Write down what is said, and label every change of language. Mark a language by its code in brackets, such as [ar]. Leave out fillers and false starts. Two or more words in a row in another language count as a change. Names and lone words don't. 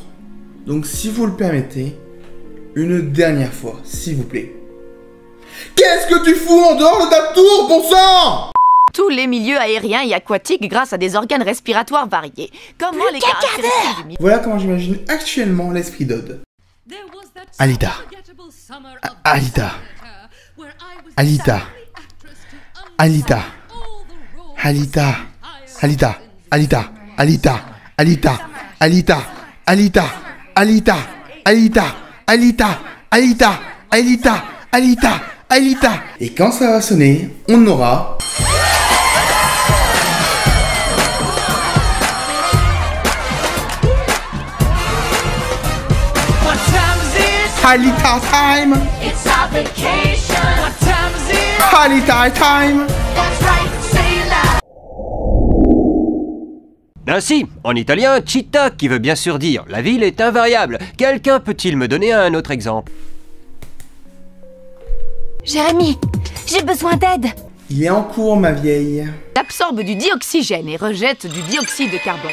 [fr] Donc si vous le permettez, une dernière fois, s'il vous plaît. Qu'est-ce que tu fous en dehors de ta tour, bon sang? Tous les milieux aériens et aquatiques grâce à des organes respiratoires variés. Comment les caractéristiques du Voilà comment j'imagine actuellement l'esprit d'Odd. Aelita. Aelita. Aelita. Aelita. Aelita. Aelita. Aelita. Aelita. Aelita. Aelita. Aelita. Aelita. Aelita. Aelita. Aelita. Aelita. Aelita. Aelita. Et quand ça va sonner, on aura... [en] Aelita time! It's our vacation! What time is it? Aelita time! That's right, say it loud! [fr] Ainsi, en italien, città qui veut bien sûr dire la ville est invariable. Quelqu'un peut-il me donner un autre exemple? Jérémy, j'ai besoin d'aide. Il est en cours, ma vieille. absorbe du dioxygène et rejette du dioxyde de carbone.